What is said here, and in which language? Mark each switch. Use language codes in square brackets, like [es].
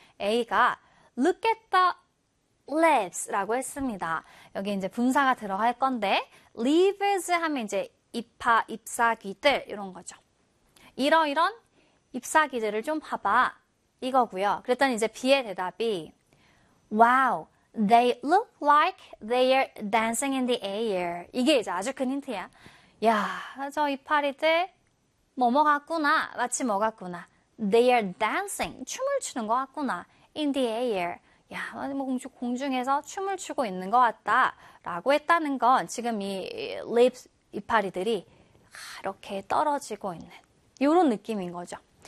[ko] A가 [en] look at the leaves [ko] 라고 했습니다. 여기 이제 분사가 들어갈 건데, leaves 하면 이제 잎파, 잎사귀들, 이런 거죠. 이런 잎사귀들을 좀 봐봐. 이거고요. 그랬더니 이제 B의 대답이, 와우. [en] They look like they're dancing in the air. [ko] 이게 이제 아주 큰 힌트야. 야, 저 이파리들 뭐뭐 같구나. 마치 뭐 같구나. [en] They're dancing. [ko] 춤을 추는 것 같구나. [en] In the air. [ko] 야, 뭐 공중에서 춤을 추고 있는 것 같다. 라고 했다는 건 지금 이 lips, 이파리들이 이렇게 떨어지고 있는 이런 느낌인 거죠.